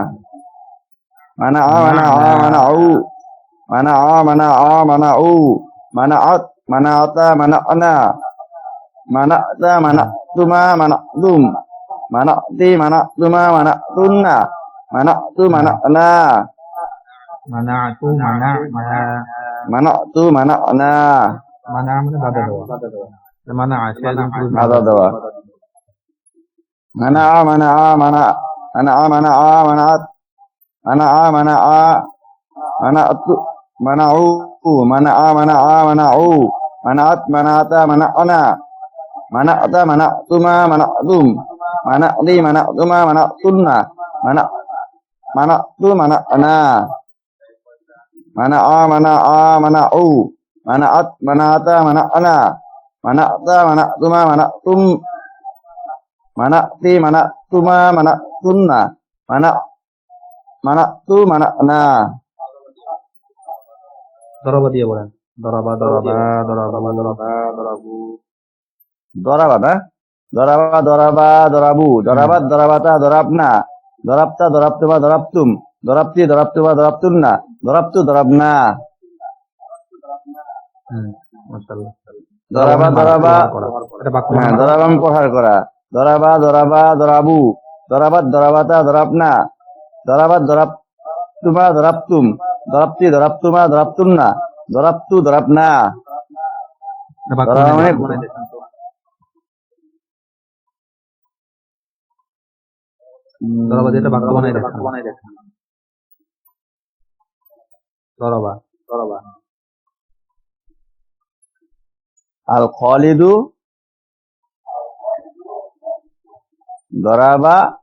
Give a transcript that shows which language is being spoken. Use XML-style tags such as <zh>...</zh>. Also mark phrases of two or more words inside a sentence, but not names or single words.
<ar>منعوا منعت منعتا منعن منعتَ منعتما منعتم منعتِ منعتما منعتنّ منعتُ منعنا منعتُ منعتُ منعنا</ar> <bn>মানা মানে বাধা দেওয়া মানা বাধা দেওয়া</bn> <ar>منع منع منع منعت منعتُ منعوا منعا منعوا منعت منعتا منعن منعتا منعتما منعتم منعتِ منعتما منعتنّ منعتُ منعنا منعا منعوا منعت منعتا منعن منعتَ منعتما منعتم منعتِ منعتما منعتنّ منعتُ منعنا</ar> <bn>দরাবা দিয়ে বলেন দরাবা</bn> <ar>ضرب نا ضرب ضربوا ضربت ضربتا ضربن ضربتَ ضربتما ضربتم ضربتِ ضربتما ضربتنّ ضربتُ ضربنا মাশাআল্লাহ ضرب ضربًا</ar> <bn>প্রহার করা</bn> <ar>ضرب ضربوا ضربت ضربتا ضربن ضربت ضربتما ضربتم ضربتِ ضربتما ضربتنّ ضربتُ ضربنا</ar> <bn>দরাবা দিয়ে বাক্য বানাই দেখেন দরাবা</bn> <ar>الخالدُ ضرب</ar>